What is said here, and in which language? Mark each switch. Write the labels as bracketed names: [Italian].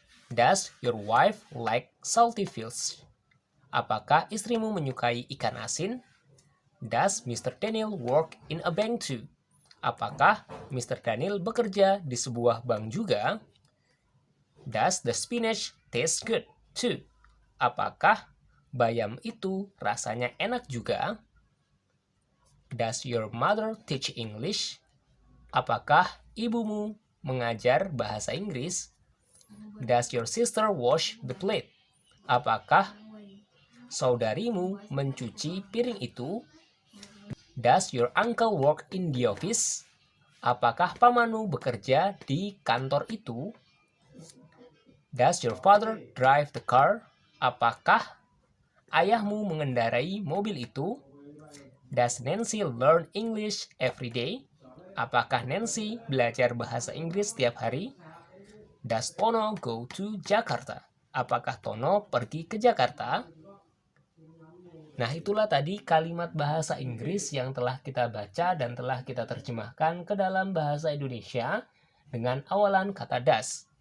[English] Does your wife like salty fish? [Indonesian] Apakah istrimu menyukai ikan asin? [English] Does Mr. Daniel work in a bank too? [Indonesian] Apakah [English] Mr. [Indonesian] Daniel bekerja di sebuah bank juga? [English] Does the spinach taste good too? [Indonesian] Apakah bayam itu rasanya enak juga? [English] Does your mother teach English? [Indonesian] Apakah ibumu mengajar bahasa Inggris? [English] Does your sister wash the plate? [Indonesian] Apakah saudarimu mencuci piring itu? [English] Does your uncle work in the office? [Indonesian] Apakah pamanmu bekerja di kantor itu? [English] Does your father drive the car? [Indonesian] Apakah ayahmu mengendarai mobil itu? [English] Does Nancy learn English every day? [Indonesian] Apakah Nancy belajar bahasa Inggris setiap hari? [English] Does Tono go to Jakarta? [Indonesian] Apakah Tono pergi ke Jakarta? Nah, itulah tadi kalimat bahasa Inggris yang telah kita baca dan telah kita terjemahkan ke dalam bahasa Indonesia dengan awalan kata das.